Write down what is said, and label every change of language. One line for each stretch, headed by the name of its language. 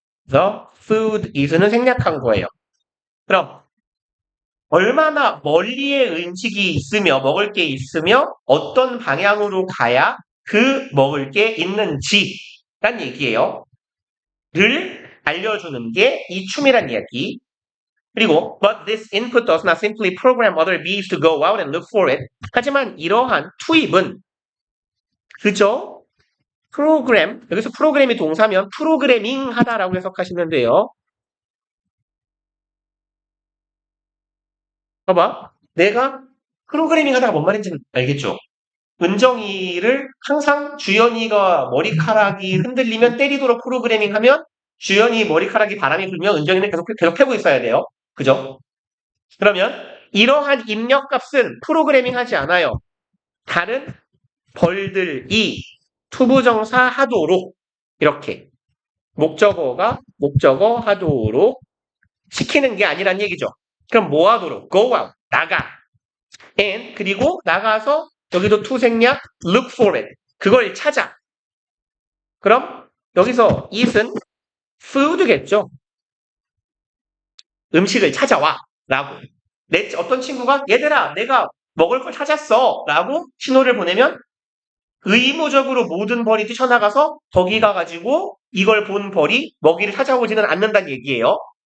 Korean: the food is는 생략한 거예요. 그럼 얼마나 멀리에 음식이 있으며 먹을 게 있으며 어떤 방향으로 가야 그 먹을 게 있는지란 얘기예요. 를 알려주는 게 이 춤이란 이야기. 그리고
English: but this input does not simply program other bees to go out and look for it.
Korean: 하지만 이러한 투입은 그저 프로그램, 여기서 프로그램이 동사면 프로그래밍 하다라고 해석하시면 돼요. 봐봐. 내가 프로그래밍 하다가 뭔 말인지 알겠죠? 은정이를 항상 주연이가 머리카락이 흔들리면 때리도록 프로그래밍 하면 주연이 머리카락이 바람이 불면 은정이는 계속 패고 있어야 돼요. 그죠? 그러면 이러한 입력값은 프로그래밍 하지 않아요. 다른 벌들이 투부정사 하도록 이렇게 목적어가 목적어 하도록 시키는 게 아니란 얘기죠. 그럼 뭐 하도록?
English: Go out,
Korean: 나가. And 그리고 나가서 여기도 to 생략
English: look for it.
Korean: 그걸 찾아. 그럼 여기서 it은 food겠죠. 음식을 찾아와 라고. 어떤 친구가 얘들아 내가 먹을 걸 찾았어 라고 신호를 보내면 의무적으로 모든 벌이 뛰쳐나가서 거기 가가지고 이걸 본 벌이 먹이를 찾아오지는 않는다는 얘기예요.